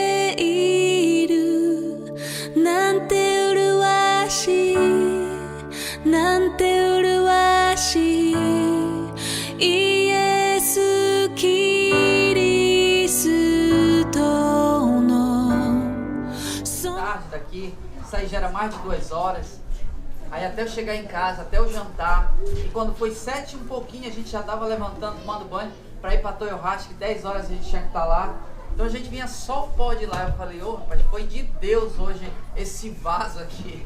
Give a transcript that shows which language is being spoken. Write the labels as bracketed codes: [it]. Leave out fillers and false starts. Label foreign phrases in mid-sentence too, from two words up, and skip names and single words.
[ja] いる なんて 麗しい なんて 麗しい イエス キリスト の [pt] Tarde daqui, isso aí já era mais de 2 horas. Aí até eu chegar em casa, até eu jantar. E quando foi 7 e um pouquinho, a gente já estava levantando, tomando banho para ir para Toyohashi, que 10 horas a gente tinha que estar lá. Então a gente vinha só o pó de lá. Eu falei: ô rapaz, foi de Deus hoje esse vaso aqui.